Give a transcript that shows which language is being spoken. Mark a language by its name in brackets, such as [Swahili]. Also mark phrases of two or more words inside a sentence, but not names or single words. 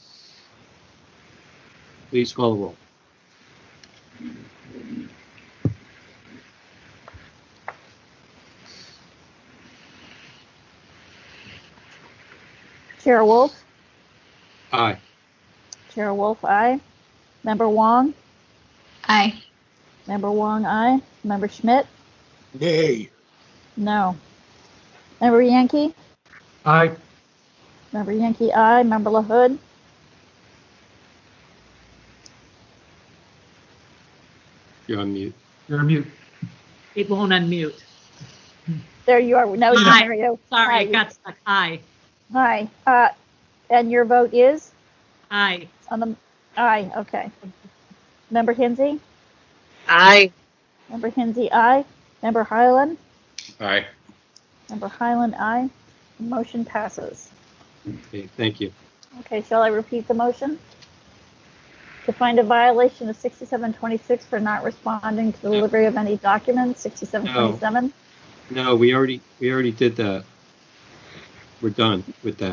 [English] Please call the roll. Chair Wolf? Aye. Chair Wolf, aye. Member Wong? Aye. Member Wong, aye. Member Schmidt? Nay. No. Member Yankee? Aye. Member Yankee, aye. Member LaHood? You're on mute. You're on mute. It won't unmute. There you are. Now we can hear you. Sorry, Aye. it got stuck. Aye. Aye. And your vote is? Aye. Aye, okay. Member Hinsey? Aye. Member Hinsey, aye. Member Highland? Aye. Member Highland, aye. The motion passes. Okay, thank you. Okay, shall I repeat the motion? To find a violation of 6726 for not responding to the delivery of any documents, 6727? No, we already did that. We're done with that.